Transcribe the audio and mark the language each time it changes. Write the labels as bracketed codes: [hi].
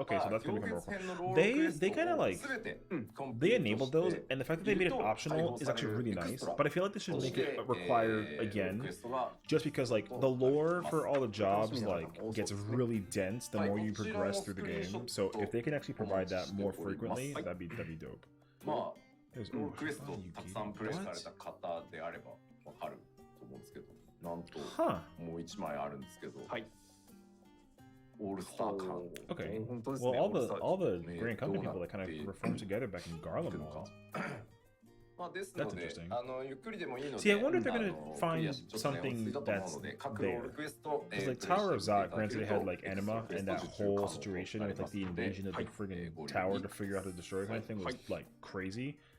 [en] Okay, so that's gonna become role quest. They kind of like they enabled those, and the fact that they made it optional is actually really nice. But I feel like they should make it required again, just because like the lore for all the jobs like gets really dense the more you progress through the game. So if they can actually provide that more frequently, that'd be dope. [ja] まあ、クエストたくさんプレイされた方であればわかると思うんですけど、なんともう1枚あるんですけど、はい。オールスター感。 [en] Okay. Well, all the Grand Company people that kind of reformed together back in Garlemald. That's interesting. See, I wonder if they're gonna find something that's there. Because like Tower of Zot, granted it had like anima and that whole situation with like the invasion of the friggin' tower to figure out how to destroy it kind of thing was like crazy.